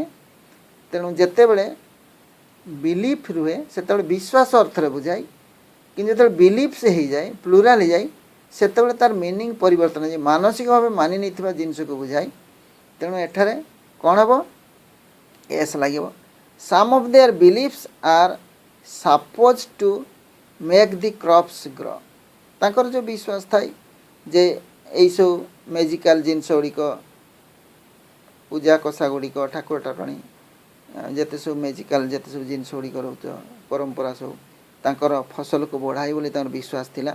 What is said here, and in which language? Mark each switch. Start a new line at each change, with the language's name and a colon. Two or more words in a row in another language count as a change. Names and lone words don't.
Odia: ତେଣୁ ଯେତେବେଳେ ବିଲିଫ୍ ରୁହେ ସେତେବେଳେ ବିଶ୍ୱାସ ଅର୍ଥରେ ବୁଝାଏ, କିନ୍ତୁ ଯେତେବେଳେ ବିଲିଫ୍ସ ହେଇଯାଏ, ପ୍ଲୁରାଲ୍ ହେଇଯାଏ, ସେତେବେଳେ ତାର ମିନିଂ ପରିବର୍ତ୍ତନ ହେଇଯାଏ, ମାନସିକ ଭାବେ ମାନି ନେଇଥିବା ଜିନିଷକୁ ବୁଝାଏ। ତେଣୁ ଏଠାରେ କ'ଣ ହେବ, ଏସ୍ ଲାଗିବ।
English: Some of their beliefs are supposed to make the crops grow.
Odia: ତାଙ୍କର ଯେଉଁ ବିଶ୍ୱାସ ଥାଏ ଯେ ଏଇସବୁ ମେଜିକାଲ ଜିନିଷ ଗୁଡ଼ିକ, ପୂଜା କଷା ଗୁଡ଼ିକ, ଠାକୁର ଠାକୁରାଣୀ ଯେତେ ସବୁ ମେଜିକାଲ ଯେତେ ସବୁ ଜିନିଷ ଗୁଡ଼ିକ ରହୁଛ, ପରମ୍ପରା ସବୁ ତାଙ୍କର ଫସଲକୁ ବଢ଼ାଇ ବୋଲି ତାଙ୍କର ବିଶ୍ୱାସ ଥିଲା।